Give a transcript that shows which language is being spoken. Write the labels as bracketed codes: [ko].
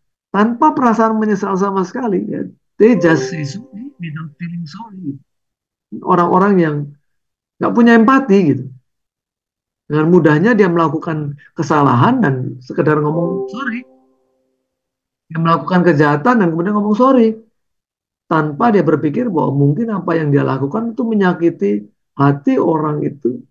[id] Tanpa perasaan menyesal sama sekali, ya. [en] They just say sorry without feeling sorry. [id] Orang-orang yang nggak punya empati gitu. Dengan mudahnya dia melakukan kesalahan dan sekedar ngomong sorry. Dia melakukan kejahatan dan kemudian ngomong sorry. Tanpa dia berpikir bahwa mungkin apa yang dia lakukan itu menyakiti hati orang itu.